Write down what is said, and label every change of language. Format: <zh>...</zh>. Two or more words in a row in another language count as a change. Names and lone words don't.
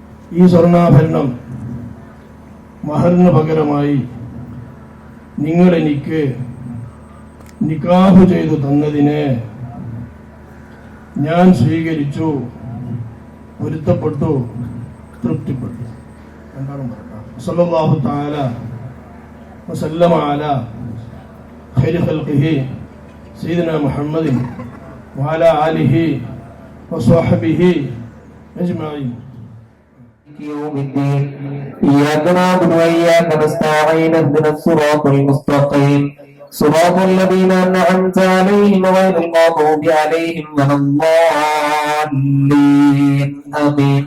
<ml>ഈ സ്വർണ്ണാഭരണം മഹറിന് പകരമായി നിങ്ങൾ എനിക്ക് നിക്കാഹ് ചെയ്തു തന്നതിനെ ഞാൻ സ്വീകരിച്ചു, പൊരുത്തപ്പെട്ടു, തൃപ്തിപ്പെട്ടു.</ml> <ar>صلى الله تعالى وسلم على خير خلقه سيدنا محمد وعلى آله وصحبه أجمعين. يوم الدين إياك نعبد وإياك نستعين اهدنا الصراط المستقيم صراط الذين أنعمت عليهم غير المغضوب عليهم ولا الضالين آمين.</ar>